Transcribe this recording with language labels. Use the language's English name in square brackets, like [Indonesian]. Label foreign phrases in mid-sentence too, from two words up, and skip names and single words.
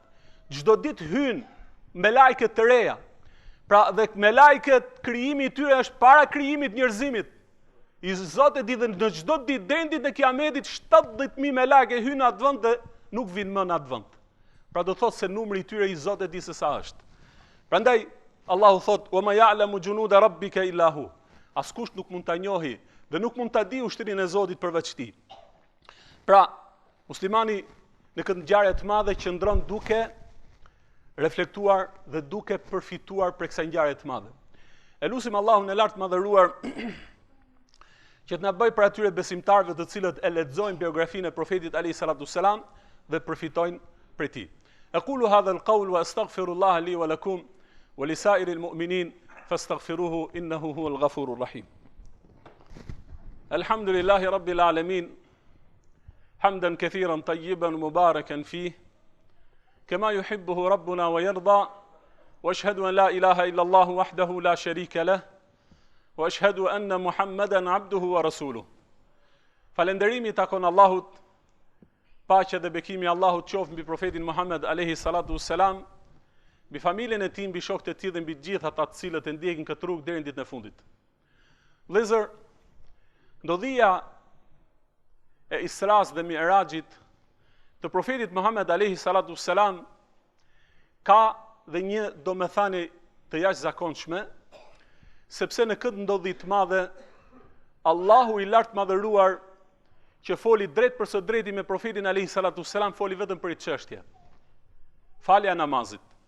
[Albanian] Çdo ditë hyn me lajke të reja. Pra dhe me lajket krijimi i tyre është para krijimit njerëzimit. I Zoti di dhe në çdo ditë deri ditën e Kiametit 70.000 me lajke hyn në atë vend dhe nuk vinë më në atë vend. Pra do thotë se numri i tyre i Zotit di se sa është. Prandaj Allahu thotë: [Arabic] "وما يعلم جنود ربك إلا هو." [Albanian] Askush nuk mund ta njohë dhe nuk mund ta di ushtrinë e Zotit përveç tij. Pra, muslimani në këtë ngjarje të madhe qëndron duke reflektuar dhe duke përfituar për kësaj ngjarje të madhe. Elusim Allahun e lartë madhëruar që të na bëjë për atyre besimtarëve të cilët e lexojnë biografinë e profetit [Arabic] عليه الصلاة والسلام [Albanian] dhe përfitojnë prej tij. [Arabic] أقول هذا القول وأستغفر الله لي ولكم ولسائر المؤمنين فاستغفروه إنه هو الغفور الرحيم. الحمد لله رب العالمين. حمدا كثيرا طيبا مباركا فيه كما يحبه ربنا ويرضى واشهد ان لا اله الا الله وحده لا شريك له واشهد ان محمدا عبده ورسوله. [Albanian] Falënderimi takon Allahut, paqja dhe bekimi i Allahut qoftë mbi profetin Muhammed [Arabic] عليه الصلاة والسلام, [Albanian] mbi familjen e tij, mbi shokët e tij dhe mbi të gjithë ata të cilët e ndjekin këtë rrugë deri në ditën e fundit. Vëllezër, ndodhia e Isras dhe Mi'rajit të profetit Muhammed [Arabic] عليه الصلاة والسلام [Albanian] ka dhe një domethënie të jashtëzakonshme, sepse në këtë ndodhi të madhe Allahu i lartë madhëruar që foli drejt për së drejti me profetin [Arabic] عليه الصلاة والسلام [Albanian] foli vetëm për një çështje: falja e namazit.